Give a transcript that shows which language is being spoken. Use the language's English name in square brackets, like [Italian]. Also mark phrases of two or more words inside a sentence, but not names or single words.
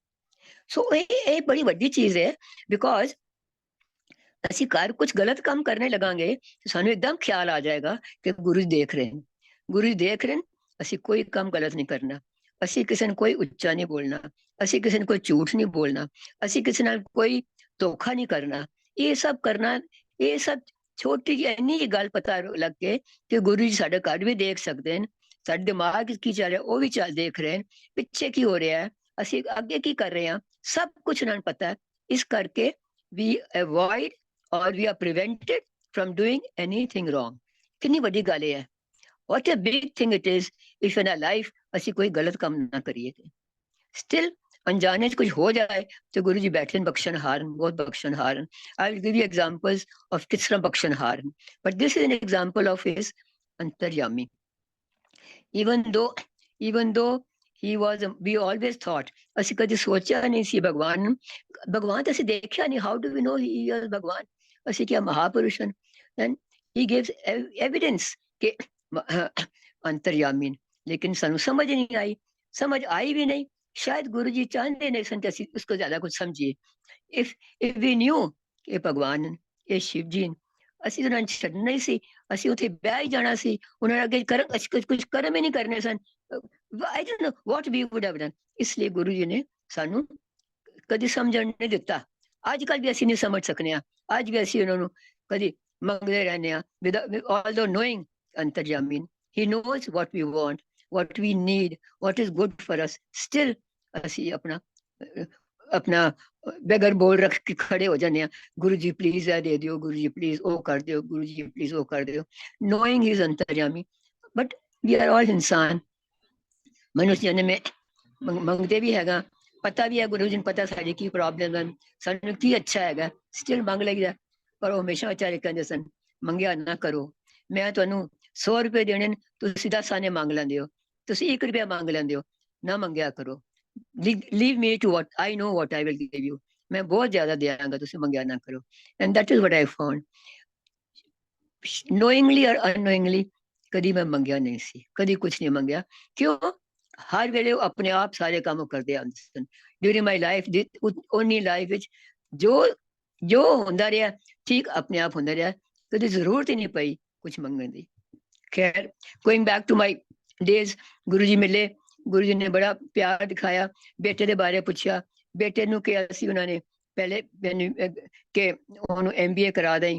[Punjabi] ਸੋ ਇਹ ਬੜੀ ਵੱਡੀ ਚੀਜ਼ ਹੈ, ਬਿਕੋਜ਼ ਅਸੀਂ ਘਰ ਕੁਝ ਗਲਤ ਕੰਮ ਕਰਨੇ ਲਗਾਂਗੇ ਤੇ ਸਾਨੂੰ ਇੱਕਦਮ ਖਿਆਲ ਆ ਜਾਏਗਾ ਕਿ ਗੁਰੂ ਜੀ ਦੇਖ ਰਹੇ ਨੇ, ਗੁਰੂ ਜੀ ਦੇਖ ਰਹੇ ਨੇ, ਅਸੀਂ ਕੋਈ ਕੰਮ ਗਲਤ ਨਹੀਂ ਕਰਨਾ, ਅਸੀਂ ਕਿਸੇ ਨੂੰ ਕੋਈ ਉੱਚਾ ਨਹੀਂ ਬੋਲਣਾ, ਅਸੀਂ ਕਿਸੇ ਨੂੰ ਕੋਈ ਝੂਠ ਨਹੀਂ ਬੋਲਣਾ, ਅਸੀਂ ਕਿਸੇ ਨਾਲ ਕੋਈ ਧੋਖਾ ਨਹੀਂ ਕਰਨਾ। ਇਹ ਸਭ ਕਰਨਾ, ਇਹ ਸਭ ਛੋਟੀ ਜਿਹੀ ਇੰਨੀ ਜਿਹੀ ਗੱਲ ਪਤਾ ਲੱਗ ਕੇ ਕਿ ਗੁਰੂ ਜੀ ਸਾਡੇ ਘਰ ਵੀ ਦੇਖ ਸਕਦੇ ਨੇ, ਸਾਡੇ ਦਿਮਾਗ ਕੀ ਚੱਲ ਰਿਹਾ ਉਹ ਵੀ ਦੇਖ ਰਹੇ ਨੇ, ਪਿੱਛੇ ਕੀ ਹੋ ਰਿਹਾ ਹੈ, ਅਸੀਂ ਅੱਗੇ ਕੀ ਕਰ ਰਹੇ ਹਾਂ, ਸਭ ਕੁਝ ਉਹਨਾਂ ਨੂੰ ਪਤਾ ਹੈ। ਇਸ ਕਰਕੇ [English] we avoid or we are prevented from doing anything wrong। [Hindi] कितनी बड़ी गल है, [English] what a big thing it is if in our life [Punjabi] ਅਸੀਂ ਕੋਈ ਗਲਤ ਕੰਮ ਨਾ ਕਰੀਏ। [Hindi] still अनजाने कुछ हो जाए तो गुरु जी बैठे बख्शन हारन, बहुत बख्शन हारन। [English] I will give you examples of [Hindi] किस तरह बख्शन हारन, [English] but this is an example of his अंतर्यामी। even though he was we always thought, [Punjabi] ਅਸੀਂ ਕਦੇ ਸੋਚਿਆ ਨਹੀਂ ਸੀ ਭਗਵਾਨ ਤਾਂ ਅਸੀਂ ਦੇਖਿਆ ਨਹੀਂ, [English] how do we know he is ਭਗਵਾਨ। [Punjabi] ਅਸੀਂ ਕਿਹਾ ਮਹਾਪੁਰਸ਼ ਹਨ, [English] then he gives evidence [Punjabi] ਕਿ ਅੰਤਰਯਾਮੀ, ਲੇਕਿਨ ਸਾਨੂੰ ਸਮਝ ਨਹੀਂ ਆਈ, ਸਮਝ ਆਈ ਵੀ ਨਹੀਂ। [Hindi] शायद गुरु जी चाहते नहीं सन कि उसको ज्यादा कुछ समझिए। [English] if we knew [Hindi] कि भगवान ये शिव जी [Punjabi] ਅਸੀਂ ਉਹਨਾਂ ਨੂੰ ਛੱਡਣਾ ਹੀ ਸੀ, ਅਸੀਂ ਉੱਥੇ ਬਹਿ ਹੀ ਜਾਣਾ ਸੀ, ਉਹਨਾਂ ਨੇ ਅੱਗੇ ਕੁਝ ਕਰਮ ਹੀ ਨਹੀਂ ਕਰਨੇ ਸਨ। [English] I don't know what we would have done। [Hindi] इसलिए गुरु जी ने [Punjabi] ਸਾਨੂੰ ਕਦੀ ਸਮਝਣ ਨਹੀਂ ਦਿੱਤਾ। ਅੱਜ ਕੱਲ ਵੀ ਅਸੀਂ ਨਹੀਂ ਸਮਝ ਸਕਨੇ ਆ, ਅੱਜ ਵੀ ਅਸੀਂ ਉਹਨਾਂ ਨੂੰ ਕਦੀ ਮੰਗਦੇ ਰਹਿੰਦੇ ਆ, [English] although knowing ਅੰਤਰਯਾਮੀ, he knows what we want, what we need, what is good for us। [Punjabi] still ਅਸੀਂ ਆਪਣਾ ਬੇਗਰ ਬੋਲ ਰੱਖ ਕੇ ਖੜੇ ਹੋ ਜਾਂਦੇ ਆ, ਗੁਰੂ ਜੀ ਪਲੀਜ਼ ਇਹ ਦੇ ਦਿਓ, ਗੁਰੂ ਜੀ ਪਲੀਜ਼ ਉਹ ਕਰ ਦਿਓ, ਗੁਰੂ ਜੀ ਪਲੀਜ਼ ਉਹ ਕਰ ਦਿਓ, [English] knowing he is ਅੰਤਰਯਾਮੀ। but we are all [Punjabi] ਇਨਸਾਨ, ਮਨੁੱਖ ਜਨਮ में ਮੰਗਦੇ ਵੀ ਹੈਗਾ, ਪਤਾ ਵੀ ਹੈ ਗੁਰੂ ਜੀ ਨੂੰ ਪਤਾ ਸਾਡੀ ਕੀ ਪ੍ਰੋਬਲਮ ਹਨ, ਸਾਨੂੰ ਕੀ ਅੱਛਾ ਹੈਗਾ, ਸਟਿਲ ਮੰਗ ਲਈਦਾ। ਪਰ ਉਹ ਹਮੇਸ਼ਾ ਵਿਚਾਰੇ ਕਹਿੰਦੇ ਸਨ ਮੰਗਿਆ ਨਾ ਕਰੋ, ਮੈਂ ਤੁਹਾਨੂੰ 100 ਰੁਪਏ ਦੇਣੇ ਤੁਸੀਂ 10 ਆਨੇ ਮੰਗ ਲੈਂਦੇ ਹੋ, ਤੁਸੀਂ 1 ਰੁਪਇਆ ਮੰਗ ਲੈਂਦੇ ਹੋ, ਨਾ ਮੰਗਿਆ ਕਰੋ। [English] leave me to what I know what I will give you। [Punjabi] ਮੈਂ ਬਹੁਤ ਜ਼ਿਆਦਾ ਦਿਆਂਗਾ, ਤੁਸੀਂ ਮੰਗਿਆ ਨਾ ਕਰੋ। [English] and that is what I found। knowingly or unknowingly [Punjabi] ਕਦੀ ਮੈਂ ਮੰਗਿਆ ਨਹੀਂ ਸੀ, ਕਦੀ ਕੁਝ ਨਹੀਂ ਮੰਗਿਆ। ਕਿਉਂ? ਹਰ ਵੇਲੇ ਉਹ ਆਪਣੇ ਆਪ ਸਾਰੇ ਕੰਮ ਕਰਦੇ ਆਉਂਦੇ ਸਨ। [English] during my life only life [Punjabi] ਵਿੱਚ ਜੋ ਹੁੰਦਾ ਰਿਹਾ ਠੀਕ ਆਪਣੇ ਆਪ ਹੁੰਦਾ ਰਿਹਾ, ਕਦੀ ਜ਼ਰੂਰਤ ਹੀ ਨਹੀਂ ਪਈ ਕੁਝ ਮੰਗਣ ਦੀ। ਖੈਰ [English] going back to my days, [Punjabi] ਗੁਰੂ ਜੀ ਮਿਲੇ, ਗੁਰੂ ਜੀ ਨੇ ਬੜਾ ਪਿਆਰ ਦਿਖਾਇਆ, ਬੇਟੇ ਦੇ ਬਾਰੇ ਪੁੱਛਿਆ, ਬੇਟੇ ਨੂੰ ਕਿਹਾ ਸੀ ਉਹਨਾਂ ਨੇ ਪਹਿਲੇ ਕਿ ਉਹਨੂੰ MBA ਕਰਾ ਦੇਂ।